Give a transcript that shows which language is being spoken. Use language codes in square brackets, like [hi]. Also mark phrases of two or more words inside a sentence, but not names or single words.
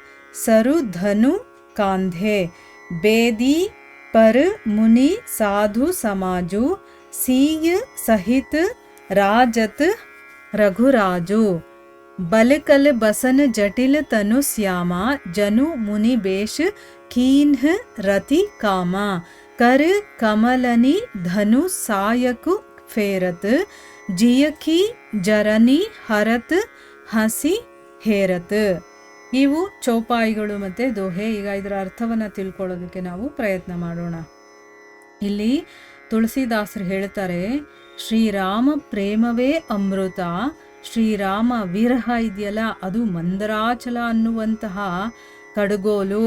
[awa] सरुधनु कांधे बेदी पर मुनि साधु समाजु सीय सहित राजत रघुराजु बलकल बसन जटिल तनु श्यामा जनु मुनि बेश कीन्ह रति कामा कर कमलनी धनु सायकु फेरत जियकी जरनी हरत हसी ಹೇರತ್. [kn] ಇವು ಚೌಪಾಯಿಗಳು ಮತ್ತು ದೋಹೆ. ಈಗ ಇದರ ಅರ್ಥವನ್ನು ತಿಳ್ಕೊಳ್ಳೋದಕ್ಕೆ ನಾವು ಪ್ರಯತ್ನ ಮಾಡೋಣ. ಇಲ್ಲಿ ತುಳಸಿದಾಸರು ಹೇಳ್ತಾರೆ, ಶ್ರೀರಾಮ ಪ್ರೇಮವೇ ಅಮೃತ, ಶ್ರೀರಾಮ ವಿರಹ ಇದೆಯಲ್ಲ ಅದು ಮಂದರಾಚಲ ಅನ್ನುವಂತಹ ಕಡುಗೋಲು.